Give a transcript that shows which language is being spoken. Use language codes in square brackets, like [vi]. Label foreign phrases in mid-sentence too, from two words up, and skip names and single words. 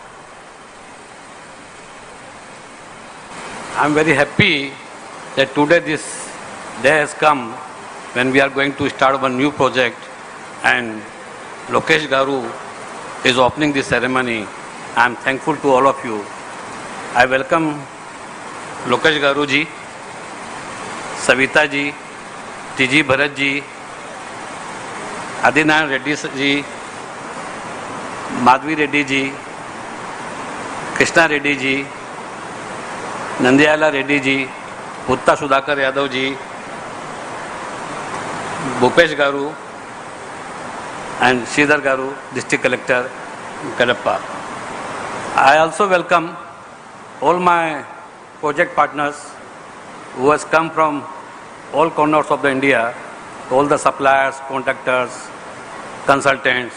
[en] I am very happy that today this day has come when we are going to start one new project, and Lokesh Garu is opening this ceremony. I am thankful to all of you. I welcome Lokesh Garu ji, Savita ji, T.G. Bharat ji, Adinayan Reddy ji, Madhvi Reddy ji, Krishna Reddy ji, Nandiyala Reddy ji, Putta Sudhakar Yadav ji, Bhupesh Garu, and Sridhar Garu, District Collector, Kadapa. I also welcome all my project partners who has come from all corners of the India, all the suppliers, contractors, consultants.